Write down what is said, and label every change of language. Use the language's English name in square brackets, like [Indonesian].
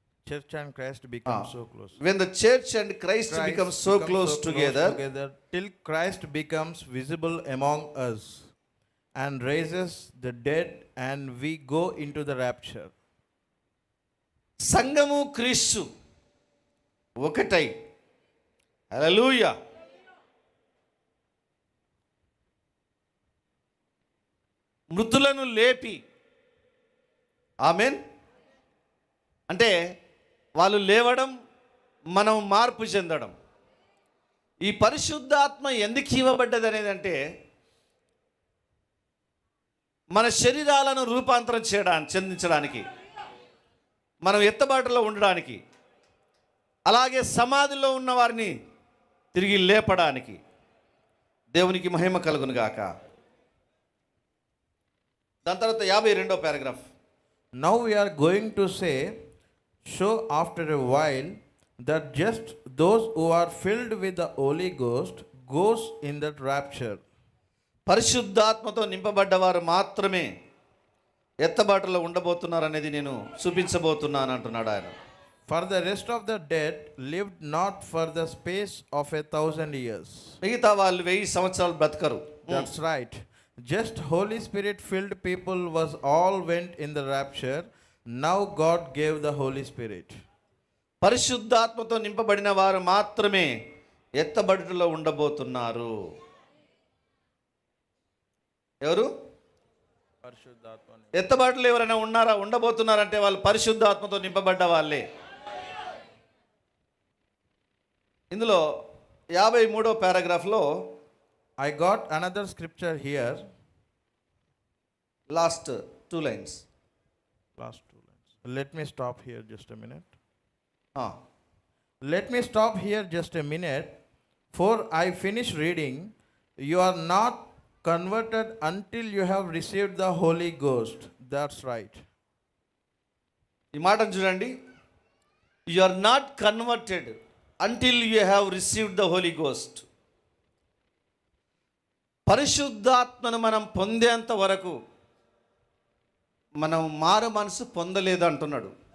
[English] Church and Christ become so close. When the church and Christ become so close together till Christ becomes visible among us and raises the dead and we go into the rapture. [Telugu] సంఘము క్రీస్తు ఒకటై, హల్లెలూయా, మృతులను లేపి, ఆమేన్, అంటే వాళ్ళు లేవడం, మనం మార్పు చెందడం. ఈ పరిశుద్ధాత్మ ఎందుకు ఇవ్వబడ్డది అనేది అంటే మన శరీరాలను రూపాంతరం చెందించడానికి, మనం ఎత్తబాటులో ఉండడానికి, అలాగే సమాధిలో ఉన్న వారిని తిరిగి లేపడానికి. దేవునికి మహిమ కలుగును గాక. దాని తర్వాత 52వ paragraph. [English] Now we are going to say, so after a while that just those who are filled with the Holy Ghost goes in that rapture. [Telugu] పరిశుద్ధాత్మతో నింపబడ్డవారు మాత్రమే ఎత్తబాటులో ఉండబోతున్నారు అనేది నేను చూపించబోతున్నాను అంటున్నాడు ఆయన. [English] For the rest of the dead lived not for the space of 1,000 years. [Telugu] మిగతా వాళ్ళు 1000 సంవత్సరాలు బ్రతకరు. [English] That's right. Just Holy Spirit filled people was all went in the rapture. Now God gave the Holy Spirit. [Telugu] పరిశుద్ధాత్మతో నింపబడిన వారు మాత్రమే ఎత్తబడుటలో ఉండబోతున్నారు. ఎవరు ఎత్తబడుటలో ఎవరైనా ఉన్నారా? ఉండబోతున్నారంటే వాళ్ళు పరిశుద్ధాత్మతో నింపబడ్డ వాళ్ళే. ఇందులో 53వ పారాగ్రాఫ్లో [English] I got another scripture here. Last 2 lines. Last 2 lines. Let me stop here just a minute. Ah, Let me stop here just a minute. For I finish reading. You are not converted until you have received the Holy Ghost. That's right. [Telugu] ఈ మాటను చూడండి. [English] You are not converted until you have received the Holy Ghost. [Telugu] పరిశుద్ధాత్మను మనం పొందేంత వరకు మనం మారు మనసు పొందలేదు అంటున్నాడు.